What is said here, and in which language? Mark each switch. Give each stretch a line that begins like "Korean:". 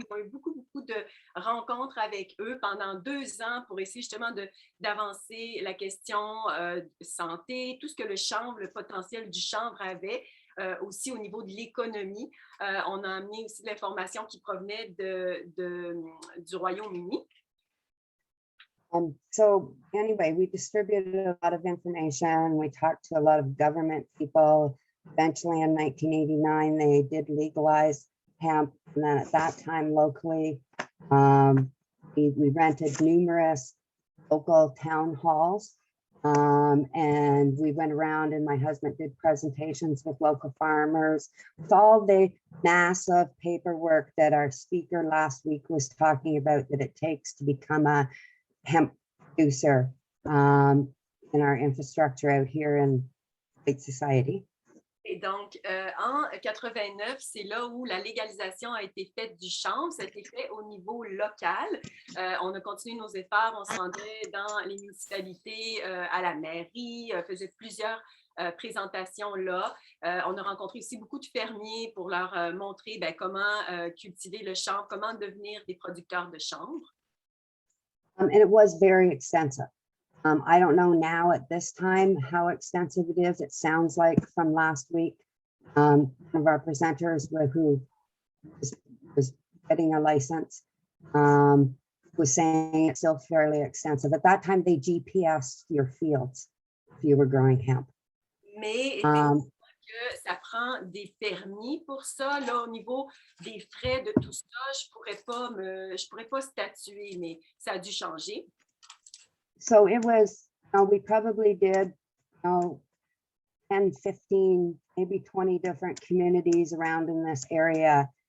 French: Ils ont eu beaucoup de rencontres avec eux pendant 2 ans pour essayer justement d'avancer la question santé, tout ce que le chanvre, le potentiel du chanvre avait. Aussi au niveau de l'économie. On a amené aussi de l'information qui provenait du Royaume-Uni.
English: So anyway, we distributed a lot of information. We talked to a lot of government people. Eventually in 1989, they did legalize hemp. And then at that time locally, we rented numerous local town halls And we went around and my husband did presentations with local farmers. With all the massive paperwork that our speaker last week was talking about that it takes to become a hemp producer in our infrastructure out here in Lake Society.
French: Et donc, en 89, c'est là où la légalisation a été faite du chanvre. Ça a été fait au niveau local. On a continué nos efforts. On se rendait dans les municipalités, à la mairie, faisait plusieurs présentations là. On a rencontré aussi beaucoup de fermiers pour leur montrer comment cultiver le chanvre, comment devenir des producteurs de chanvre.
English: And it was very extensive. I don't know now at this time how extensive it is. It sounds like from last week, one of our presenters who was getting a license was saying it's still fairly extensive. At that time, they GPSed your fields if you were growing hemp.
French: Mais effectivement que ça prend des permis pour ça. Là, au niveau des frais de tout ça, je pourrais pas statuer, mais ça a dû changer.
English: So it was, we probably did, 10, 15, maybe 20 different communities around in this area.